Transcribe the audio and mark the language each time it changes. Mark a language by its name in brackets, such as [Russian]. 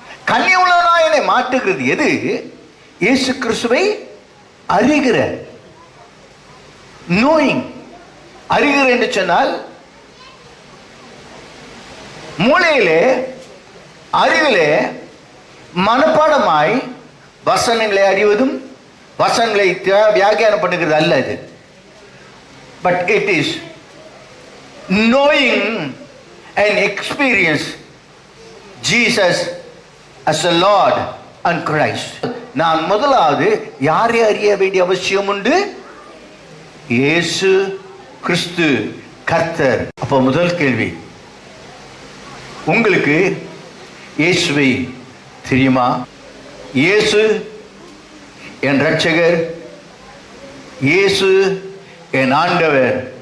[Tamil] கன்னியுள்ளவனாய் என்னை மாற்றுகிறது எது? இயேசு கிறிஸ்துவை அறிகிற, நோயிங். அறிகிற என்று சொன்னால் மூளையிலே, அறிவிலே மனப்பாடமாய் வசனங்களை அறிவதும் வசனங்களை வியாக்கியானம் பண்ணுகிறது அல்ல இது. [English] But it is knowing and experience Jesus as a Lord and Christ. [Tamil] நான் முதலாவது யாரை அறிய வேண்டிய அவசியம் உண்டு? இயேசு கிறிஸ்து கர்த்தர். அப்போ முதல் கேள்வி, உங்களுக்கு இயேசுவை தெரியுமா? இயேசு என் இரட்சகர், இயேசு என் ஆண்டவர்